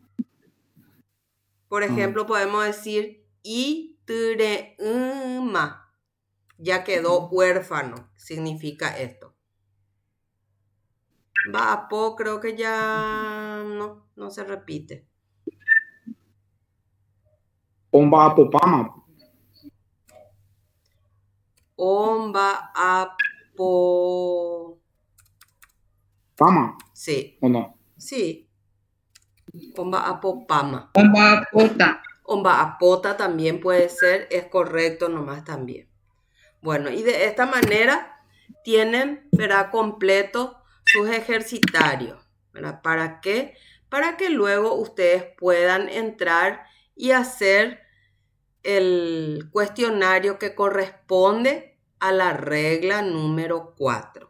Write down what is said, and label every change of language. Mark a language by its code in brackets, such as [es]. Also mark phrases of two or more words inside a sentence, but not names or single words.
[es] Por ejemplo, podemos decir y ma. Ya quedó huérfano. Significa esto. Vapo creo que ya no se repite. [gn] Omba apopama. Omba apo. Pama. [es] Sí. ¿O no? Sí. [gn] Omba apopama. Omba apota. Omba apota [es] también puede ser. Es correcto nomás también. Bueno, y de esta manera tienen, ¿verdad?, completo sus ejercitarios. ¿Verdad? ¿Para qué? Para que luego ustedes puedan entrar y hacer el cuestionario que corresponde a la regla número 4.